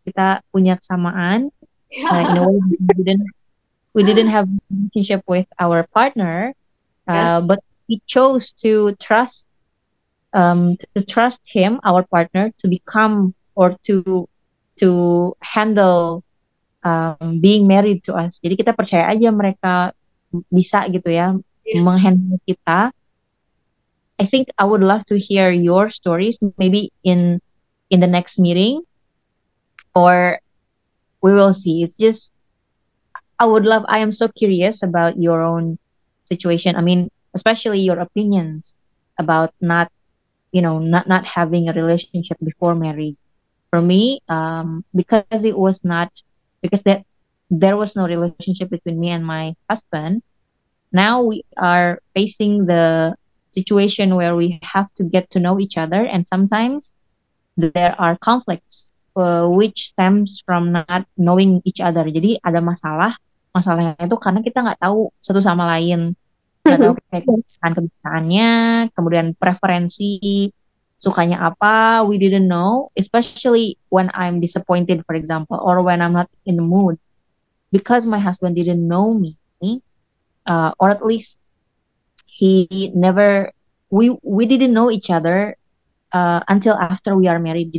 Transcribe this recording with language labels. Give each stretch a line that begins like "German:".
Indonesian: Kita punya kesamaan.
English: In a way, we didn't have a relationship with our partner, Yes. but we chose to trust him, our partner, to become or to handle being married to us.
Indonesian: Jadi kita percaya aja mereka bisa gitu ya
English: Yes.
Indonesian: menghandle kita. I
English: think I would love to hear your stories, maybe in the next meeting, or we will see. It's just I am so curious about your own situation. I mean, especially your opinions about not having a relationship before marriage. For me, because it was not because there was no relationship between me and my husband. Now we are facing the situation where we have to get to know each other, and sometimes there are conflicts which stems from not knowing each other.
Indonesian: Jadi ada masalahnya itu karena kita nggak tahu satu sama lain, nggak tahu kayak
English: Yes.
Indonesian: kebiasaannya, kemudian preferensi sukanya apa,
English: we didn't know, especially when I'm disappointed, for example, or when I'm not in the mood, because my husband didn't know me, or at least he never we didn't know each other until after we are married.